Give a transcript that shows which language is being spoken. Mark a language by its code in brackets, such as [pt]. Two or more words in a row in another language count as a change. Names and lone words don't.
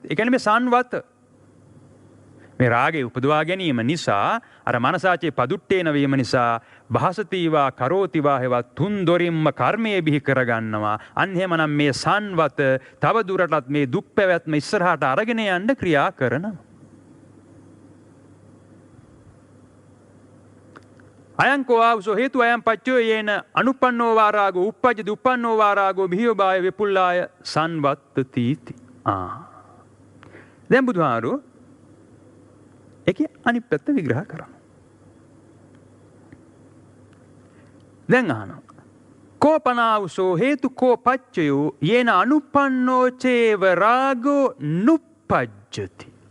[si] ඒ කියන්නේ මේ සංවත මේ රාගේ උපදවා ගැනීම නිසා අර [pi] මනසාචේ පදුට්ටේන [si] වීම නිසා [pi] භාසතිවා කරෝතිවා [si] හෙවත් තුන් දොරින්ම කර්මයේ බිහි කරගන්නවා. අන්න එහෙමනම් මේ සංවත තව දුරටත් මේ දුක් පැවැත්ම ඉස්සරහට අරගෙන යන්න ක්‍රියා කරනවා. [pi] අයංකෝ ආවසෝ හේතු අයං පච්චෝ යේන අනුපන්නෝ වාරාගෝ උප්පජ්ජති උපන්නෝ වාරාගෝ බිහිභාය විපුල්ලාය සංවත්තති. [si] දැන් බුදුහාරු ඒකේ අනිත් පැත්ත විග්‍රහ කරනවා. දැන් අහනවා. [pi] කෝපනාවසෝ හේතු කෝ පච්චයෝ යේන අනුපන්නෝ චේව රාගෝ නුප්පජ්ජති.